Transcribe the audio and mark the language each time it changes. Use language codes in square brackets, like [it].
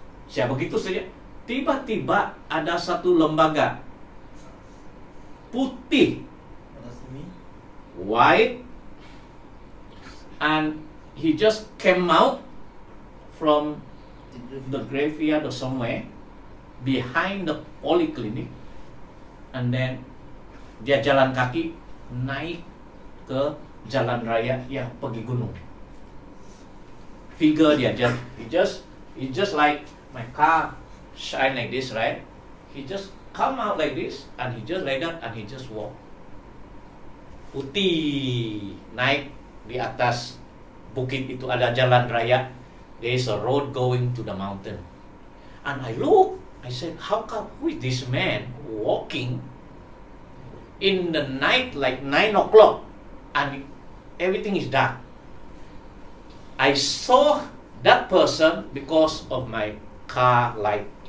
[ms] Saya begitu saja, tiba-tiba ada satu lembaga putih, [en] white, and he just came out from the graveyard or somewhere behind the polyclinic, and then [ms] dia jalan kaki naik ke jalan raya yang pergi gunung. [en] Figure dia just like my car shine like this, right? He just come out like this, and he just like that, and he just walk. [ms] Putih, naik di atas bukit itu ada jalan raya. [en] There is a road going to the mountain. And I look, I said, who is this man walking in the night like 9 o'clock and everything is dark? I saw that person because of my car light.